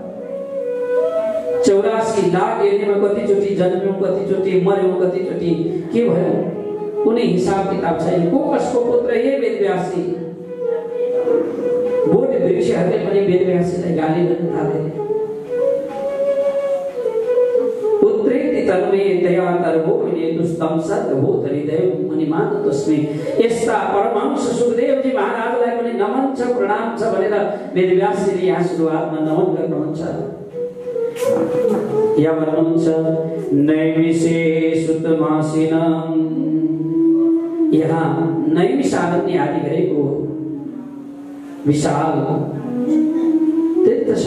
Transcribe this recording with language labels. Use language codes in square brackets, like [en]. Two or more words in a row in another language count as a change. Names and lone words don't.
[ne] 84 लाख योनिमा कतिचोटि जन्म्यो कतिचोटि मर्यो कतिचोटि के भयो कुनै हिसाब किताब छैन। को कसको पुत्र हे वेदव्यासी बोट वृक्षहरूले पनि वेदव्यासलाई गाली गर्न थाले। [sa] पुत्रेति तन्मयतया तर्वो विनेदोस् तं सर्गभूतहृदयं मुनिमानतोऽस्मि। [ne] यस्ता परमहंस सुखदेव जी महाराजलाई पनि नमन छ प्रणाम छ भनेर वेदव्यासले यहाँ सुरुवातमा नमन गर्नुहुन्छ। यहाँ भन्नुहुन्छ [sa] नैमिषे सुतमासिनम्। [ne] यहाँ नैमिषारण्य आदि गरेको विशाल तीर्थ छ।